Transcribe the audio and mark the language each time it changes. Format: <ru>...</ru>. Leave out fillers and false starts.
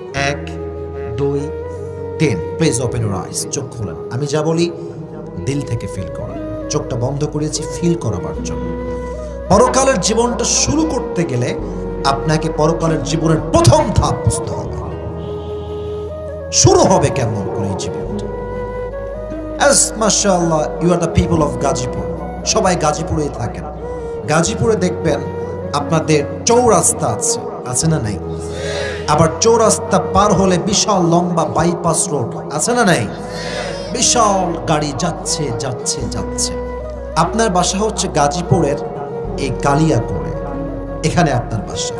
<en>1 2 3 please open your eyes.</en> <bn>চোখ খুলেন। আমি যা বলি দিল থেকে ফিল করেন। চোখটা বন্ধ করেছি ফিল করাবার জন্য। পরকালের জীবনটা শুরু করতে গেলে আপনাকে পরকালের জীবনের প্রথম ধাপ বুঝতে হবে। শুরু হবে কেমন করে এই জীবনটা?</bn> <en>As mashallah you are the people of Gazipur,</en> <bn>সবাই গাজীপুরেই থাকেন। গাজীপুরে দেখবেন আপনাদের চৌরাস্তা আছে, আছে না নাই? আবার চৌরাস্তা পার হলে বিশাল লম্বা বাইপাস রোড, আছে না নাই? বিশাল গাড়ি যাচ্ছে যাচ্ছে যাচ্ছে। আপনার বাসা হচ্ছে গাজীপুরের এই কালিয়াকৈরে, এখানে আপনার বাসা।</bn>